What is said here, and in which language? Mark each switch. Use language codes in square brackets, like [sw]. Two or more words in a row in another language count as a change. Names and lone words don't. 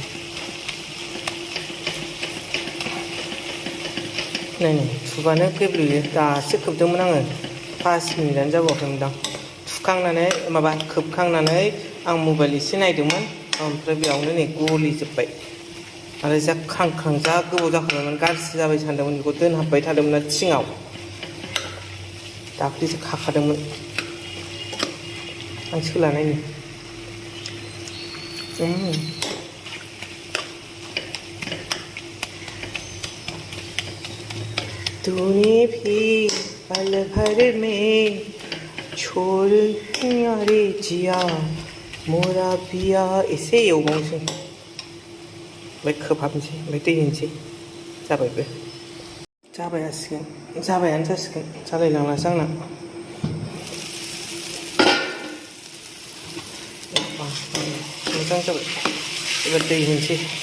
[brx] नायनो थुबानो गेब्लेयो दासो खोबदोंमोन आङो 5 मिनिटानो जाबावाखैमोनदां खोबखांनानै आं मबाइल एसे नायदोंमोन ओमफ्राय बेयावनो नै गलिजोब्बाय आरो जा ख्रां जा गोबाव जाखांनानै गाज्रि जाबाय सानदोंमोन बेखौ दोनहाबबाय थादोंमोन ना थिङाव दाख्लैसो खाखादोंमोन आं सोलानायनि [hi] तूने भी पल भर में छोड़ रे जिया मोरा पिया [brx] एसे एवबावनोसै ओमफ्राय खोबहाबनोसै ओमफ्राय दै होनोसै जाबायबो जाबायानो जासिगोन जालायलांलासो आंना मोजां जाबाय एबार दै होनोसै